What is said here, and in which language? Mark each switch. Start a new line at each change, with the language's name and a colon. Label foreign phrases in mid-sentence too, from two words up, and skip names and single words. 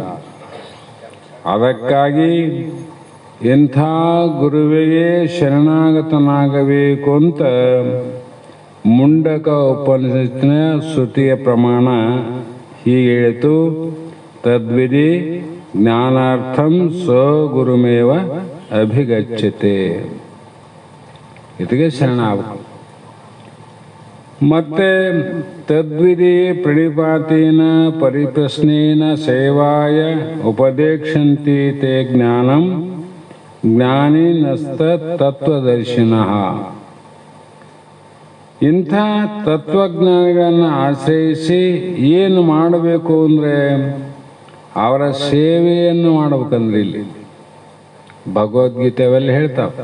Kannada: ಅದಕ್ಕಾಗಿ ಇಂಥ ಗುರುವಿಗೆ ಶರಣಾಗತನಾಗಬೇಕು ಅಂತ ಮುಂಡಕ ಉಪನಿಷತ್ತಿನ ಶ್ರುತಿಯ ಪ್ರಮಾಣ ಹೀಗೆ ಹೇಳಿತು,
Sanskrit: ತದ್ವಿಧಿ ಜ್ಞಾನಾರ್ಥಂ ಸ್ವಗುರುಮೇವ ಅಭಿಗಚ್ಚತೆ.
Kannada: ಇದಕ್ಕೆ ಶರಣ ಆಗಬೇಕು. ಮತ್ತೆ
Sanskrit: ತದ್ವಿಧಿ ಪ್ರಣಿಪಾತೇನ ಪರಿಪ್ರಶ್ನೇನ ಸೇವಾಯ ಉಪದೇಕ್ಷಂತಿ ತೇ ಜ್ಞಾನಂ ಜ್ಞಾನಿನಸ್ತ ತತ್ವದರ್ಶಿನಃ.
Kannada: ಇಂಥ ತತ್ವಜ್ಞಾನಿಗಳನ್ನು ಆಶ್ರಯಿಸಿ ಏನು ಮಾಡಬೇಕು ಅಂದರೆ ಅವರ ಸೇವೆಯನ್ನು ಮಾಡಬೇಕಂದ್ರೆ ಇಲ್ಲಿ ಭಗವದ್ಗೀತೆ ಅವೆಲ್ಲ ಹೇಳ್ತಾವೆ.